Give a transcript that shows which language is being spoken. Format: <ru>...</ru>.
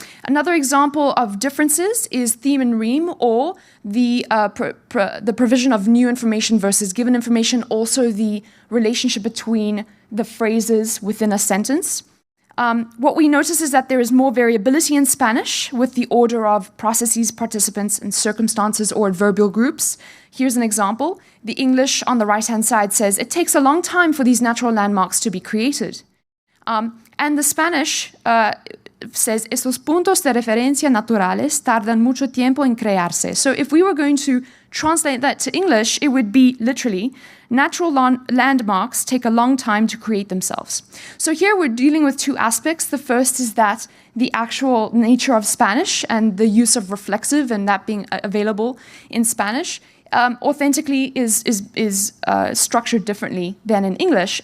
<en>Another example of differences is theme and rime, or the provision of new information versus given information, also the relationship between the phrases within a sentence. What we notice is that there is more variability in Spanish with the order of processes, participants, and circumstances or adverbial groups. Here's an example. The English on the right-hand side says, it takes a long time for these natural landmarks to be created. And the Spanish says,</en> <es>estos puntos de referencia naturales tardan mucho tiempo en crearse.</es> <en>So if we were going to translate that to English, it would be literally, natural landmarks take a long time to create themselves. So here we're dealing with two aspects. The first is that the actual nature of Spanish and the use of reflexive and that being available in Spanish authentically is structured differently than in English.</en>